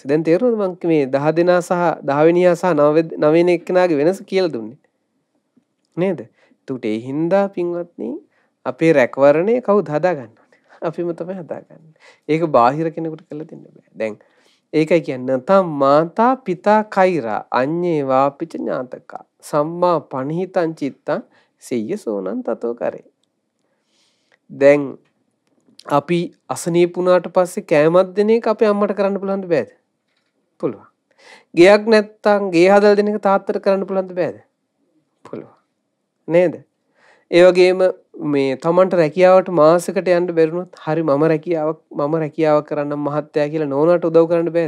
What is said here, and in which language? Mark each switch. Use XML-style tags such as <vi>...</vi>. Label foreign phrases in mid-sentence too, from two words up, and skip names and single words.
<si>දැන් තේරුණාද මං මේ 10 දෙනා සහ 10 වෙනියා සහ 9 වෙනි එක්කෙනාගේ වෙනස කියලා දුන්නේ. නේද? එතකොට ඒ හින්දා පින්වත්නි අපේ රැකවරණය කවුද හදාගන්නේ? අපිම තමයි හදාගන්නේ. ඒක බාහිර කෙනෙකුට කළ දෙන්න බෑ. දැන් ඒකයි කියන්නේ තම්</si> <pi>මාතා පිතා කෛරා අඤ්ඤේ වාපිච ඥාතකා සම්මා පණිහිතං චිත්තං සෙය්‍ය සෝනං තතෝ කරේ.</pi> <si>දැන් අපි අසනීප වුණාට පස්සේ කෑමක් දෙන එක අපේ අම්මට කරන්න පුළුවන්ද බෑද? පුළුවන්. ගෙයක් නැත්තම් ගේ හදලා දෙන එක තාත්තට කරන්න පුළුවන්ද බෑද? පුළුවන්. නේද? ඒ වගේම මේ තමන්ට රැකියාවට මාසෙකට යන්න බැරිුණොත් හරි මම රැකියාවක් කරන්න මහත්තයා කියලා නෝනාට උදව් කරන්න බෑද?</si>